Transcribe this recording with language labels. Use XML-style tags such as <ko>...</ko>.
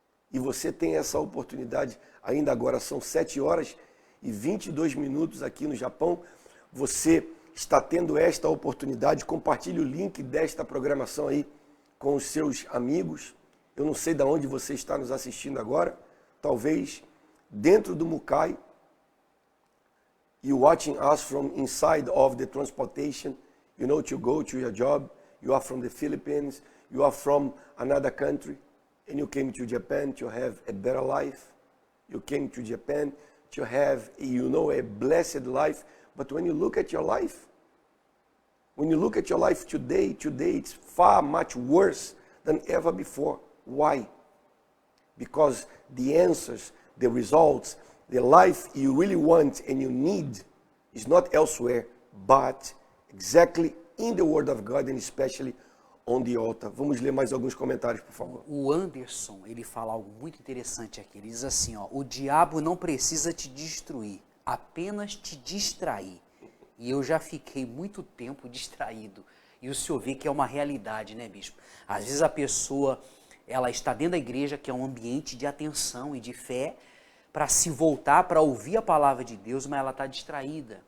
<pt>E você tem essa oportunidade, ainda agora são 7h22 aqui no Japão. Você está tendo esta oportunidade, compartilhe o link desta programação aí com os seus amigos. Eu não sei de onde você está nos assistindo agora, talvez dentro do Mukai.</pt> <en>You watching us from inside of the transportation, you know, to go to your job. You are from the Philippines, you are from another country, and you came to Japan to have a better life. You came to Japan to have, you know, a blessed life. But when you look at your life, today it's far much worse than ever before. Why? Because the answers, the results, the life you really want and you need is not elsewhere, but exactly in the Word of God and especially on the altar.</en> <pt>Vamos ler mais alguns comentários, por favor. O Anderson, ele fala algo muito interessante aqui. Ele diz assim, ó, o diabo não precisa te destruir, apenas te distrair. E eu já fiquei muito tempo distraído. E o senhor vê que é uma realidade, né, bispo? Às vezes a pessoa, ela está dentro da igreja, que é um ambiente de atenção e de fé, para se voltar, para ouvir a palavra de Deus, mas ela está distraída.</pt>